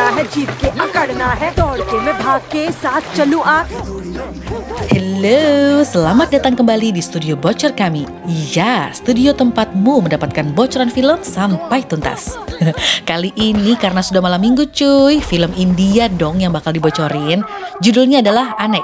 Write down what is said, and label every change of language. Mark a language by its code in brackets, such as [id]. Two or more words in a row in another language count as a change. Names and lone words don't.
[hi] है जीत के अकड़ना है दौड़ के मैं भाग के साथ चलूं आप. [id] Halo, selamat datang kembali di studio bocor kami. Iya, studio tempatmu mendapatkan bocoran film sampai tuntas. Kali ini karena sudah malam minggu cuy, film India dong yang bakal dibocorin. Judulnya adalah Anek.